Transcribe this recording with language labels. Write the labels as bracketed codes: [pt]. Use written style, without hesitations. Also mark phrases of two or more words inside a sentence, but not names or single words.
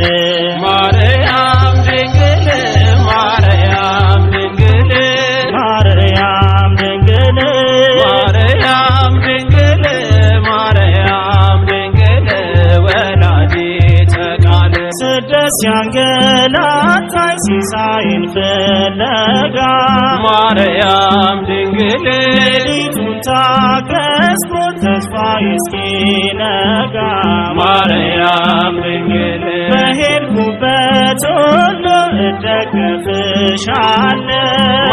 [am] ማርያም ድንግል ማርያም ድንግል ማርያም ድንግል ማርያም ድንግል ማርያም ድንግል [gez] ወላዲተ ቃል [am] ስደት ሲያንገላታኝ ሲሳይን ፍለጋ ማርያም ድንግል ሌሊቱን ታገስኩ ተስፋዬ እስኪነጋ ማርያም ድንግል በሄድኩበት ሁሉ እደገፍሻለሁ